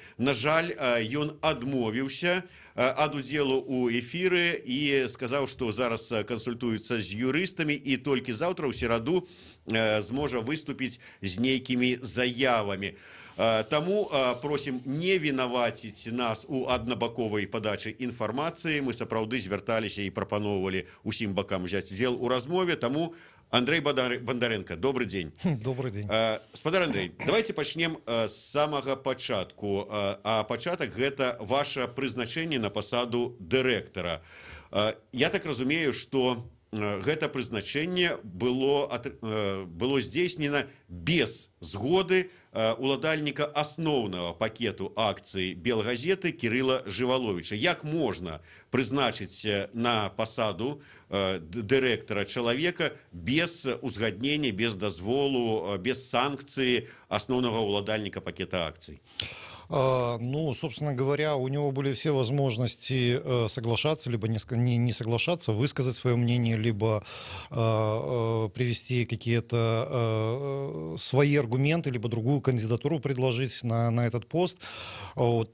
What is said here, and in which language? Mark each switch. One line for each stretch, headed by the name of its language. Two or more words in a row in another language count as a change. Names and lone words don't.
Belarusian: На жаль, ён адмовіўся ад удзелу у эфіры і сказаў, што зараз кансультуецца з юрыстамі і толькі заўтра ў сераду зможа выступіць з нейкімі заявамі. Таму просім не вінаваціць нас у аднабаковай падачы інфармацыі. Мы сапраўды звярталіся і прапаноўвалі усім бакам узяць удзел у размове. Таму,
Russian: Андрей Бондаренко, добрый день. Добрый день.
Belarusian: Спадар Андрей, давайте пачнем з самага пачатку. А пачатак – гэта ваше прызначэнне на пасаду дырэктара. Я так разумею, што гэта прызначэнне было здзейснена без згоды уладальніка асноўнага пакету акцый «Белгазеты» Кирилла Живоловича. Як можна прызначыць на пасаду дырэктара чалавека без узгаднення, без дазволу, без санкцыі асноўнага уладальніка пакета акцый?
Russian: Ну, собственно говоря, у него были все возможности соглашаться, либо не соглашаться, высказать свое мнение, либо привести какие-то свои аргументы, либо другую кандидатуру предложить на этот пост. Вот.